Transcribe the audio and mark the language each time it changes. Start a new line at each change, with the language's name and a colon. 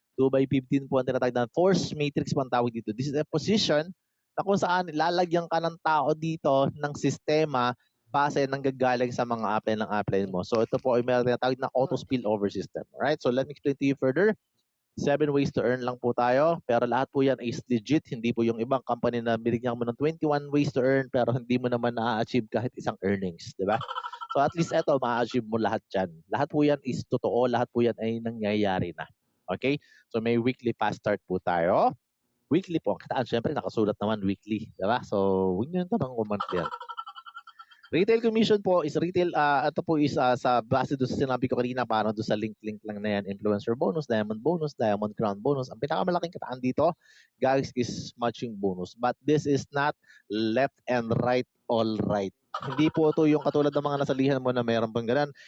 Filipino: 2x15 po ang tinatawag na force matrix po ang tawag dito. This is a position na kung saan lalagyan ka ng tao dito ng sistema base ng gagaling sa mga upline mo. So ito po ay may tinatawag na auto spillover system.
English: Alright, so let me explain to you further.
Filipino: 7 ways to earn lang po tayo, pero lahat po yan is legit. Hindi po yung ibang company na binigyan mo ng 21 ways to earn pero hindi mo naman na-achieve kahit isang earnings, di ba? So at least ito, ma-achieve mo lahat yan. Lahat po yan is totoo, lahat po yan ay nangyayari na. Okay? So may weekly fast start po tayo. Weekly po. Kitaan, syempre nakasulat naman weekly, di ba? So huwag nyo yung tanong kung monthly yan. Retail commission po is retail, ito po is sa base doon sa sinabi ko kanina, parang doon sa link lang na yan, influencer bonus, diamond crown bonus. Ang pinakamalaking kitaan dito, guys, is matching bonus.
English: But this is not left and right, all right.
Filipino: Hindi po ito yung katulad ng mga nasalihan mo na mayroon pang ganun.